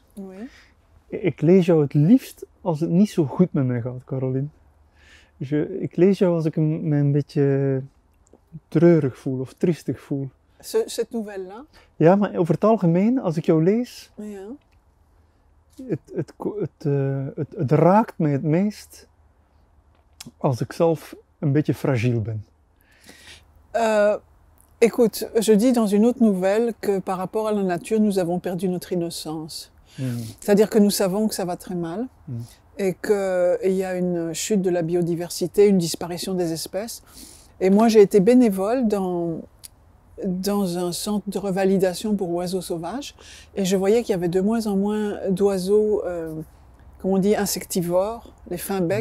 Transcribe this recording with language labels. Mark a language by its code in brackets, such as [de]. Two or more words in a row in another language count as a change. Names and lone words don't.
[fr] Oui. [nl] Ik lees jou het liefst als het niet zo goed met mij gaat, Caroline. Dus ik lees jou als ik me een beetje treurig voel of triestig voel. [fr] Cette nouvelle-là, [nl] Ja, maar over het algemeen, als ik jou lees, ja. het raakt mij het meest als ik zelf een beetje fragiel ben. [fr] Écoute, je dis dans une autre nouvelle que par rapport à la nature, nous avons perdu notre innocence. C'est-à-dire que nous savons que ça va très mal et qu'il y a une chute de la biodiversité, une disparition des espèces. Et moi, j'ai été bénévole dans un centre de revalidation pour oiseaux sauvages et je voyais qu'il y avait de moins en moins d'oiseaux, comme on dit, insectivores, les fins becs.